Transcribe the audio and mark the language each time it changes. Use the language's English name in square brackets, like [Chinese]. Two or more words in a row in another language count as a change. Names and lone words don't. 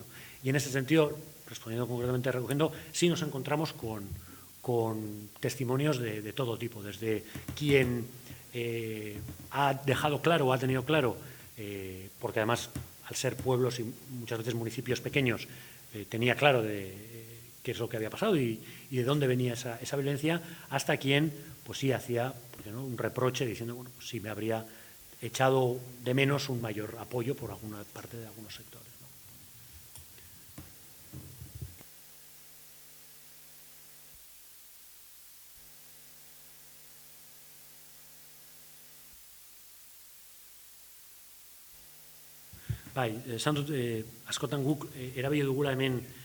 [Spanish] Y en ese sentido, respondiendo concretamente, recogiendo, sí nos encontramos con testimonios de todo tipo, desde quien ha dejado claro o ha tenido claro porque además, al ser pueblos y muchas veces municipios pequeños, tenía claro qué es lo que había pasado y de dónde venía esa violencia, hasta quien, pues sí, hacía un reproche diciendo, bueno, pues sí, me habría echado de menos un mayor apoyo por alguna parte de algunos sectores, ¿no? [Basque] Bai, esan dut, askotan guk erabili dugula hemen